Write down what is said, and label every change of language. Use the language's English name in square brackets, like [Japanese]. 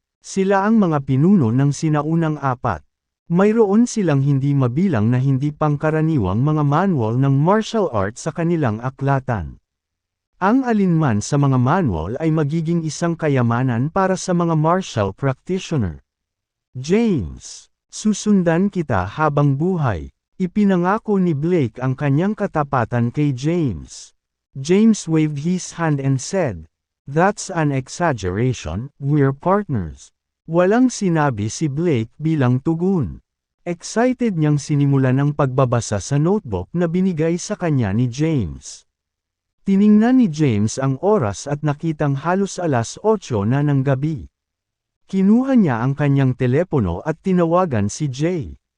[Filipino] Sila ang mga pinuno ng sinaunang apat. Mayroon silang hindi mabilang na hindi pangkaraniwang mga manual ng martial art sa kanilang aklatan. Ang alinman sa mga manual ay magiging isang kayamanan para sa mga martial practitioner. James, susundan kita habang buhay. Ipinangako ni Blake ang kanyang katapatan kay James. [English] James waved his hand and said, "That's an exaggeration, we're partners." [Filipino] Walang sinabi si Blake bilang tugon. Excited niyang sinimulan ang pagbabasa sa notebook na binigay sa kanya ni James. Tiningnan ni James ang oras at nakitang halos alas 8 na ng gabi. Kinuha niya ang kanyang telepono at tinawagan si Jay.